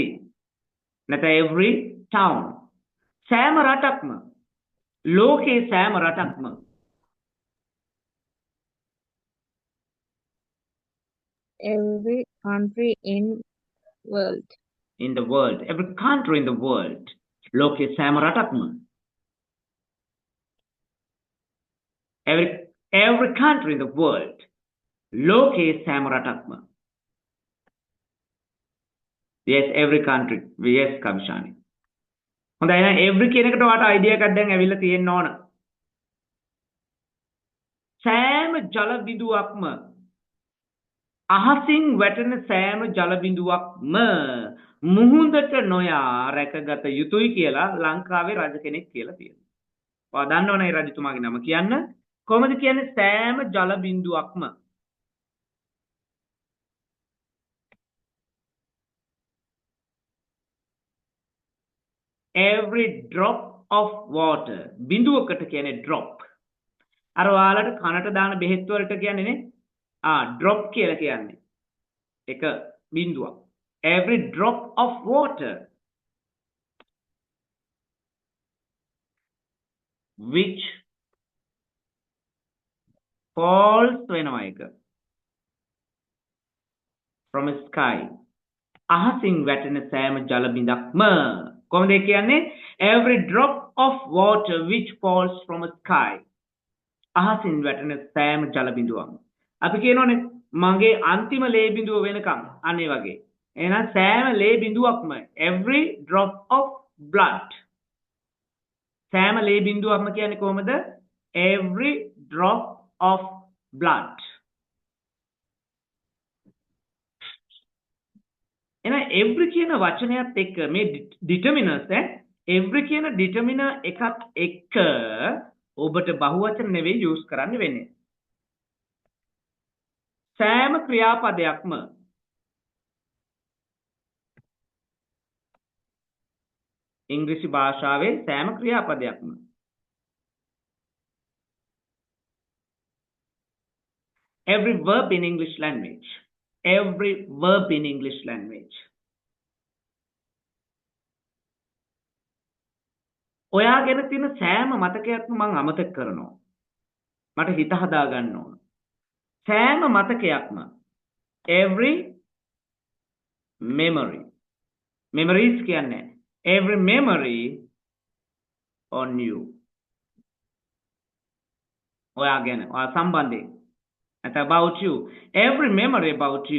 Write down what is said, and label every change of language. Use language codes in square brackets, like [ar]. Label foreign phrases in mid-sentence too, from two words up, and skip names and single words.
[en] නැත්නම් every town. [si] සෑම රටක්ම. ලෝකේ සෑම රටක්ම. [en] Every country in world. in the world. every country in the world. [si] ලෝකේ සෑම රටක්ම. [en] every country in the world. [si] ලෝකේ සෑම රටක්ම. [en] yes every country. [si] yes කවිශානි. හොඳයි එහෙනම් every කියන එකට ඔයාට අයිඩියා එකක් දැන් ඇවිල්ලා තියෙන්න ඕන. සෑම ජල බිඳුවක්ම අහසින් වැටෙන සෑම ජල බිඳුවක්ම මුහුදට නොයා රැකගත යුතුයි කියලා ලංකාවේ රජ කෙනෙක් කියලා තියෙනවා. ඔයා දන්නවනේ රජතුමාගේ නම කියන්න. කොහොමද කියන්නේ සෑම ජල බිඳුවක්ම? [en] every drop of water. [si] බිඳුවකට කියන්නේ drop. අර ඔයාලට කනට දාන බෙහෙත් වලට කියන්නේ නේ drop කියලා කියන්නේ. එක බිඳුවක්. [en] every drop of water which falls [si] වෙනවා එක. [en] from a sky. [si] අහසින් වැටෙන සෑම ජල බිඳක්ම කොහොමද කියන්නේ? [en] every drop of water which falls from a sky. [si] අහසින් වැටෙන සෑම ජල බිඳුවක්ම. අපි කියනෝනේ මගේ අන්තිම ලේ බිඳුව වෙනකම් අන්න ඒ වගේ. එහෙනම් සෑම ලේ බිඳුවක්ම [en] every drop of blood. [si] සෑම ලේ බිඳුවක්ම කියන්නේ කොහමද? [en] every drop of blood. [si] එහෙනම් every කියන වචනයත් එක්ක මේ [en] determiners every [si] කියන determiner එකත් එක්ක ඔබට බහුවචන නෙවෙයි use කරන්න වෙන්නේ. සෑම ක්‍රියාපදයක්ම ඉංග්‍රීසි භාෂාවේ සෑම ක්‍රියාපදයක්ම [en] every verb in English language. every verb in English language. [si] ඔයා ගැන තියෙන සෑම මතකයක්ම මම අමතක කරනවා. මට හිත හදා ගන්න ඕන. සෑම මතකයක්ම [en] every memory. memories කියන්නේ every memory on you. [si] ඔයා ගැන ඔයා සම්බන්ධයෙන්. [en] නැත්නම් about you. every memory about you.